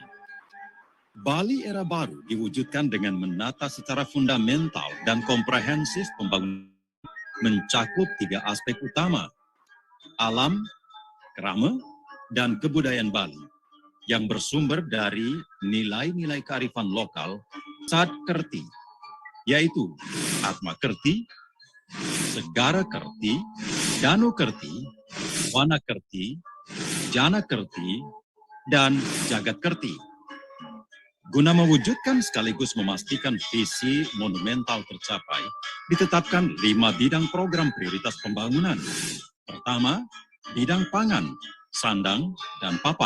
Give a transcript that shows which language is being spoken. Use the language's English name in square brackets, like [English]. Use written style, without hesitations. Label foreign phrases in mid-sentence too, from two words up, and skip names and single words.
[Indonesian] Bali era baru diwujudkan dengan menata secara fundamental dan komprehensif pembangunan mencakup 3 aspek utama, alam, krama, dan kebudayaan Bali yang bersumber dari nilai-nilai kearifan lokal Satkerti, yaitu Atma Kerti, Segara Kerti, Danu Kerti, Wanakerti, Janakerti, dan Jagatkerti. Guna mewujudkan sekaligus memastikan visi monumental tercapai, ditetapkan 5 bidang program prioritas pembangunan. Pertama, bidang pangan, sandang, dan papan.